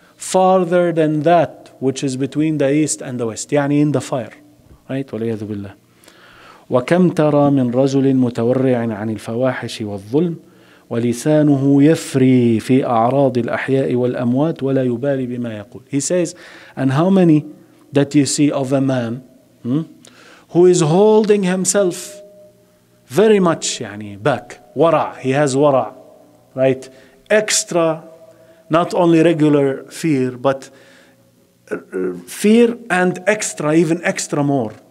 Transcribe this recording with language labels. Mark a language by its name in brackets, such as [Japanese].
[English] Farther than that which is between the east and the west. يعني in the fire, right? [Arabic] والعياذ بالله. وكم ترى من رجل متورع عن الفواحش والظلم ولسانه يفري في أعراض الأحياء والأموات ولا يبالي بما يقول. [English] He says, and how many that you see of a man who is holding himself very much يعني back, ورع, he has ورع, right? Extra, not only regular fear, but fear and extra, even extra more.